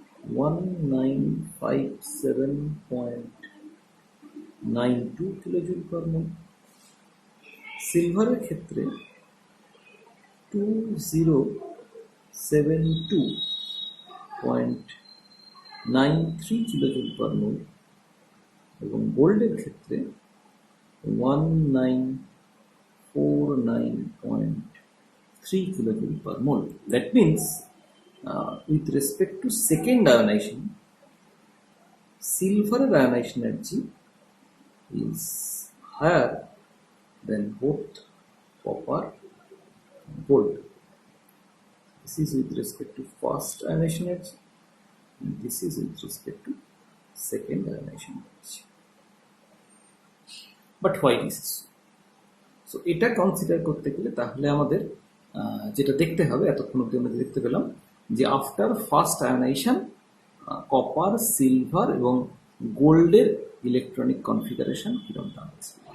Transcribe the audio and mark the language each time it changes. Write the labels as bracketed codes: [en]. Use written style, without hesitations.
[bn] 1957.92 kilojoule পার মোল, সিলভারের ক্ষেত্রে 2072.93 kilojoule পার মোল এবং গোল্ডের ক্ষেত্রে 1949.3 kilojoule per mole. [en] That means, with respect to second ionization, silver ionization energy is higher than both copper and gold. This is with respect to first ionization energy, and this is with respect to second ionization energy. But why this is so? [bn] So এটা consider করতে গেলে তাহলে আমাদের যেটা দেখতে হবে, এতক্ষণ অব্দি আমরা দেখতে পেলাম যে after first ionisation copper, silver এবং গোল্ডের ইলেকট্রনিক কনফিগারেশন কিরকম দাঁড়াচ্ছে।